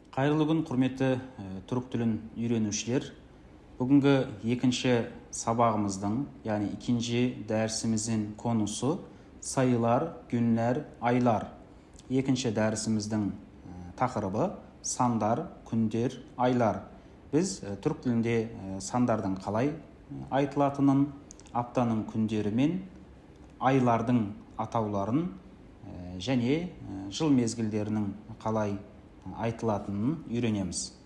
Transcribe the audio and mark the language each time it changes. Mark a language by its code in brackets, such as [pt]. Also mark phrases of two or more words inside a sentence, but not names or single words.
[kk] Қайырлы күн, құрметті түрік тілін үйренушілер. Бүгінгі екінші сабағымыздың, яғни ikinci дәрісіміздің конусы [tr] sayılar, günler, aylar. [kk] Екінші дәрісіміздің тақырыбы сандар, күндер, айлар. Біз түрік тілінде сандардың қалай айтылатынын, аптаның күндері мен айлардың атауларын және жыл мезгілдерінің қалай айтылатынын үйренеміз.